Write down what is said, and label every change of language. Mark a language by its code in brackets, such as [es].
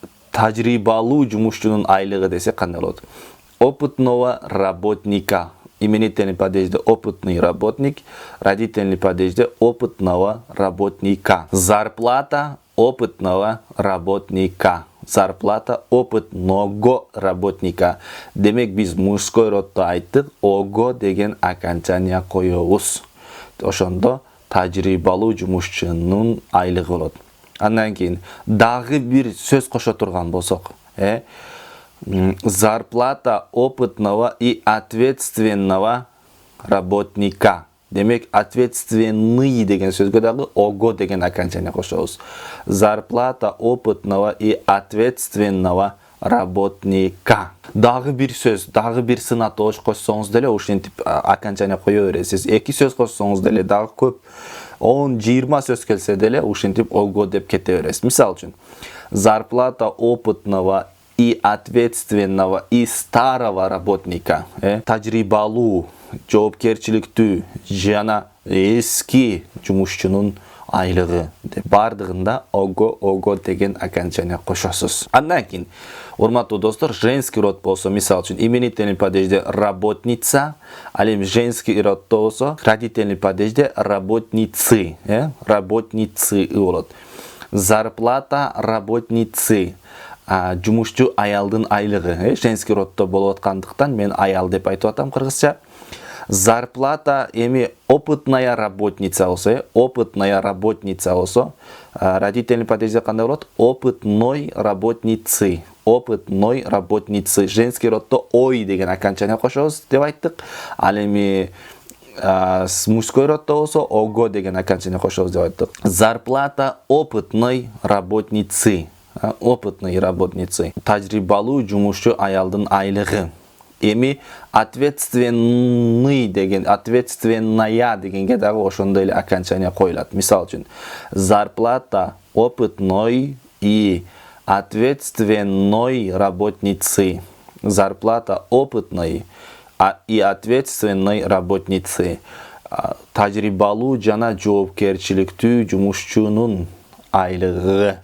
[ky] Тажрыйбалуу жумушчунун айлыгы десек кандай болот? [ru] Опытного работника. Именительный падежде опытный работник, родительный падежде опытного работника. Зарплата опытного работника. Зарплата опытного работника. [ky] Демек биз мужской роддо айттык, ого деген окончание коебуз. Ошондо тажрыйбалуу жумушчунун айлыгы болот. Андан кийин дагы бир сөз кошо турган болсок, [ru] зарплата опытного и ответственного работника. [ky] Демек, ответственный деген сөзгө дагы ого деген окончание кошобуз. [ru] Зарплата опытного и ответственного работника. [ky] Дагы бир сөз, дагы бир сын атоош кошсоңуз деле ушинтип окончание кое бересиз. Эки сөз кошсоңуз деле дагы көп 10-20 сөз келсе деле ушинтип ого деп кете бересиз. Мисалы үчүн, [ru] зарплата опытного и ответственного и старого работника. [ky] Тажрыйбалуу, жоопкерчиликтүү жана эски жумушчунун айлыгы деп бардыгында ого деген окончание кошосуз. Андан кийин, урматтуу достор, женский род болсо, мисалы үчүн именительный падежде работница, ал эми женский роддо болсо родительный падежде работницы, работницы болот. [ru] Зарплата работницы. [ky] Жумушчу аялдын айлыгы. Женский роддо болуп аткандыктан мен аял деп айтып атам кыргызча. Зарплата эми [ru] опытная работница [ky] болсо, опытная работница болсо, родительный падежде кандай болот? [ru] Опытной работницы. Опытной работницы. [ky] Женский роддо ой деген окончание кошобуз деп айттык. Ал эми мужской роддо болсо ого деген окончание кошобуз деп айттык. [ru] Зарплата опытной работницы. Опытной работницы. [ky] Тажрыйбалуу жумушчу аялдын айлыгы. Эми ответственный деген, ответственная дегенге дагы ошондой эле окончание коюлат. Мисалы үчүн, [ru] зарплата опытной и ответственной работницы. Зарплата опытной и ответственной работницы. [ky] Тажрыйбалуу жана жоопкерчиликтүү жумушчунун айлыгы.